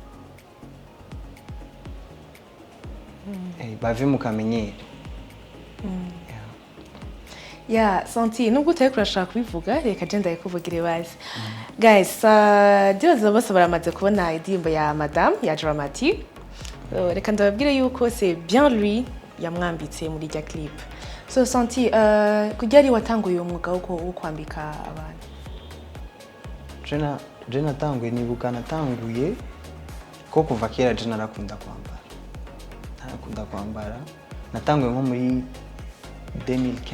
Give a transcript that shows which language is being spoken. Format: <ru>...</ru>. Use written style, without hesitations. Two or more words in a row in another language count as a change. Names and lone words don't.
<rn>Bave mu kamenyero. Yeah, Santi, nubwo utari kurashaka kubivuga, reka je ndayikuvugire bazi. Guys, ndibaza bose baramaze kubona indirimbo ya Madame ya Dramatique. Reka ndababwire yuko</rn> <fr>c'est bien lui</fr> <rn>yamwambitse muri rya clip. So Santi, kugira ari watanguye umwuga wo kwambika abantu? Je natanguye nibuka natanguye ko kuva kera je narakunda kwambara. Natanguye nko muri 2015.</rn>